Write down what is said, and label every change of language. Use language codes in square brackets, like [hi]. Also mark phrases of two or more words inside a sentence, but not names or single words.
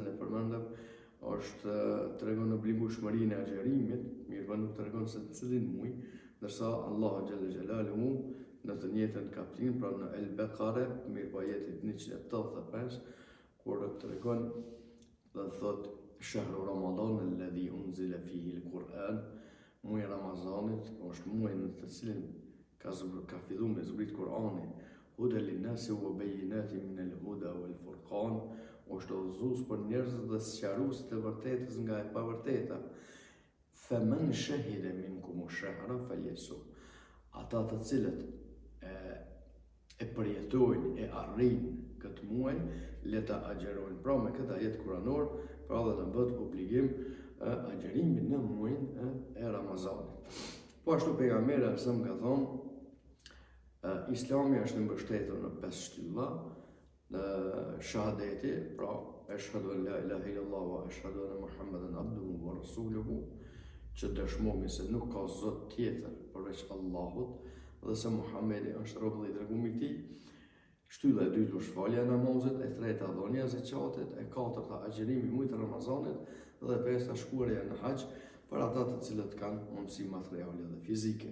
[sq] e përmendëm është tregon obligueshmërinë e agjerimit, mirë pa nuk tregon se në cilin muaj, ndërsa Allahu [ar] جل جلاله [sq] në të njëjtën kapitull, pra në Al-Baqara, mirë pa ajetit 185, kur tregon dhe thot [ar] شهر رمضان الذي أنزل فيه القرآن, [sq] muaji i Ramazanit është muaji në të cilin ka filluar me zbrit Kur'ani, [ar] هدى للناس وبينات من الهدى والفرقان, [sq] është udhëzues për njerëzit dhe sqarues të vërtetës nga e pavërteta. [ar] فمن شهد منكم الشهر فليصمه. [sq] Ata të cilët e përjetojnë, e arrijnë këtë muaj, le ta agjerojnë. Pra me këtë ajet kuranor, pra dhe të bëhet obligim agjerimin në muajin e Ramazanit. Po ashtu pejgamberi sa ka thonë, Islami është mbështetur në 5 shtylla, shahadeti, pra [ar] أشهد أن لا إله إلا الله وأشهد أن محمدا عبده ورسوله, [sq] që dëshmojmë se nuk ka zot tjetër përveç Allahut dhe se Muhamedi është rob dhe i dërguar i tij. Shtylla e dytë është falja e namazit, e treta dhënia e zakatit, e katërta agjerimi muajit të Ramazanit dhe e pesta shkuarja në haxh për ata të cilët kanë mundësi materiale dhe fizike.